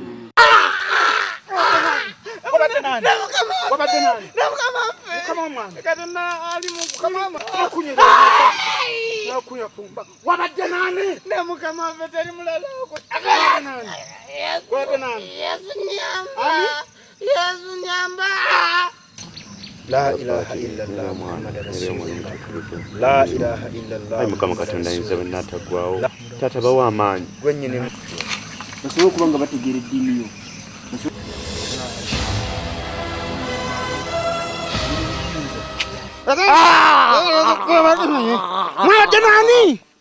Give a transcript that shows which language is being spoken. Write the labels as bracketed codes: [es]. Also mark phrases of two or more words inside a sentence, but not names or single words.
[lg] wabadde nani ne mukama waffe teri mulala Yesu nyamba [ar] لا إله إلا الله محمد رسول الله لا إله إلا الله [lg] Ai mukama Katonda ayinza bwe nnaataggwawo taata bawa amaanyi gwennyini basobola okuba nga bategeera eddiini yo mwabadde nani